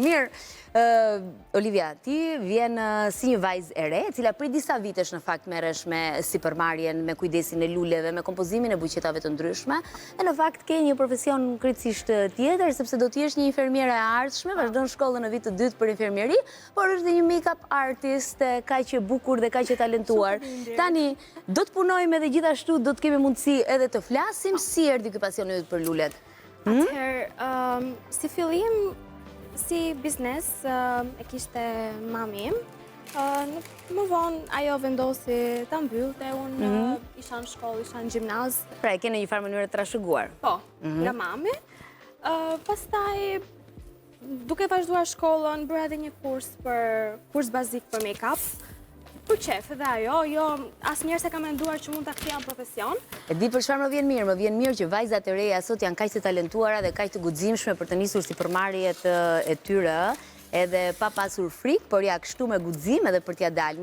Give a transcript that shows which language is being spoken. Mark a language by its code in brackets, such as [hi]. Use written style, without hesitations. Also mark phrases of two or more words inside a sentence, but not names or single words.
[sq] Mirë, Olivia, ti vjen si një vajzë e re, cila prej disa vitesh në fakt merresh me sipërmarrjen, me kujdesin e luleve, me kompozimin e buqetave të ndryshme, e në fakt ke një profesion krejtësisht tjetër, sepse do t'jesh një infermiere e ardhshme, vazhdon shkollën në vit të dytë për infermieri, por është dhe një [en] make-up artist, [sq] kaq e bukur dhe kaq e talentuar. Tani, do të punojmë edhe gjithashtu do të kemi mundësi edhe të flasim, si erdhi ky pasioni yt për lulet? Atëherë, si fillim, si biznes, e kishte mami im. Më vonë, ajo vendosi ta mbyllte, unë isha në shkollë, isha në gjimnaz. Pra, e kene një farë mënyrë të trashëguar? Po, nga mami. Pastaj, duke vazhduar shkollën, bëra edhe një kurs bazik për make-up. Për qef, edhe ajo, jo, asë njerë se ka menduar që mund të kthia në profesion. E di për çfarë më vjen mirë që vajzat e reja sot janë kaq të talentuara dhe kaq të guximshme për të nisur sipërmarrjet e tyre, edhe pa pasur frikë, por ja kështu me guxim edhe për t'ia dalë.